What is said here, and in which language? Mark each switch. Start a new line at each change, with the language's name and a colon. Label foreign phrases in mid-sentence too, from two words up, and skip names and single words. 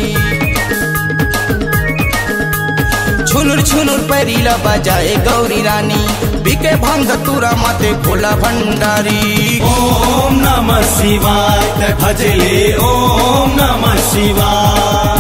Chhattisgarhi: छुनुर छुनुर पैरीला बजाए गौरी रानी बिके भंग तुरा माते भोला भंडारी।
Sanskrit: ओम नमः शिवाय
Chhattisgarhi: ते भजले
Sanskrit: ओम नमः शिवाय।